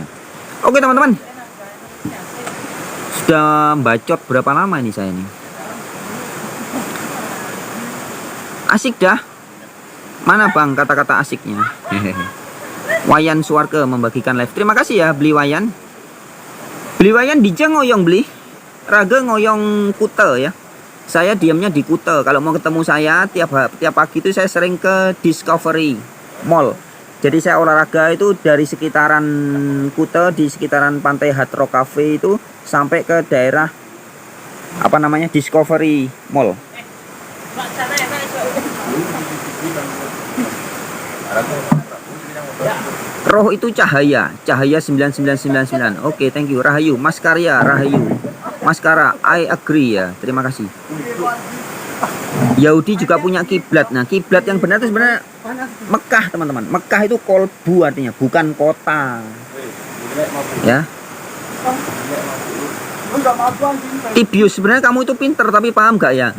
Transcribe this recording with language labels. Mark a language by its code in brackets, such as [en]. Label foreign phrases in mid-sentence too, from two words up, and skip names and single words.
[id] Oke teman-teman, sudah bacot berapa lama ini saya ini? Asik dah. Mana bang kata-kata asiknya? Wayan Suwarke membagikan live. Terima kasih ya beli Wayan. [ban] Beli Wayan dijeng ngoyong beli. Raga ngoyong Kute ya. [id] Saya diamnya di Kute. Kalau mau ketemu saya tiap pagi itu saya sering ke Discovery Mall. Jadi saya olahraga itu dari sekitaran Kute, di sekitaran pantai Hard Rock Cafe itu sampai ke daerah apa namanya Discovery Mall. Roh itu cahaya 9999. Oke, [en] thank you. [id] Rahayu, Mas Karya, Rahayu. Mas Kara, [en] I agree [id] ya. Terima kasih. Yahudi juga punya kiblat. Nah, kiblat yang benar itu sebenarnya Mekah, teman-teman. Mekah itu kolbu artinya, bukan kota. Ya. Tibius, sebenarnya kamu itu pinter tapi paham gak ya?